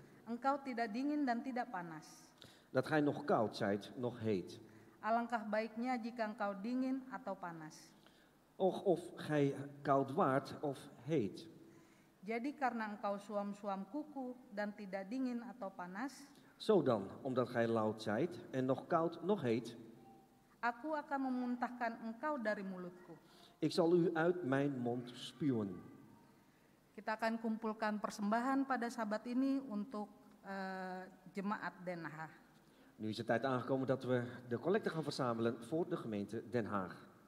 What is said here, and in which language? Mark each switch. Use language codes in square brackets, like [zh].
[id] engkau tidak dingin dan tidak panas. [nl] dat gij nog koud zijt, nog heet. [id] Alangkah baiknya jika engkau dingin atau panas. [nl] Och, of gij koud waart of heet. [id] Jadi karena engkau suam-suam kuku dan tidak dingin atau panas, [nl] Zo dan, omdat gij lauw zijt en nog koud, nog heet, [id] aku akan memuntahkan engkau dari mulutku. [nl] ik zal u uit mijn mond spuwen. [id] Kita akan kumpulkan persembahan pada sabat ini untuk jemaat Den Haag. [nl] Nu is het tijd aangekomen dat we de collecte gaan verzamelen voor de gemeente Den Haag.